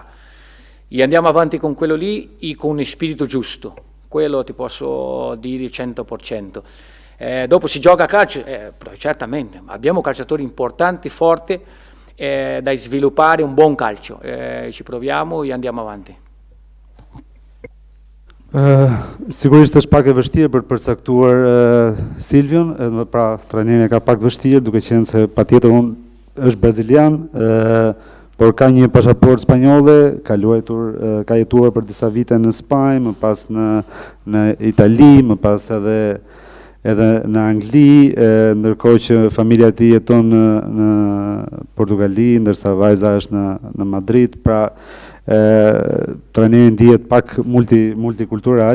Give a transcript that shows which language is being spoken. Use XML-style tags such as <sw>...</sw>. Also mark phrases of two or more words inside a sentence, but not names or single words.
<it>E andiamo avanti con quello lì e con lo spirito giusto, quello ti posso dire 100%. Dopo si gioca a calcio, certamente, abbiamo calciatori importanti, forti, da sviluppare un buon calcio, ci proviamo e andiamo avanti.</it> <sq>Sigurisht është pak e vështirë për të përcaktuar Silvion, pra trajneri ka pak vështirë, duke qenë se patjetër unë është brazilian, por ka një pasaport spanjolle, ka jetuar për disa vite në Spanjë, më pas në Itali, më pas edhe edhe në Angli, ndërkohë që familja e tij jeton në Portugali, ndërsa vajza është në Madrid, pra trajneri ndihet pak multikultural.</sq>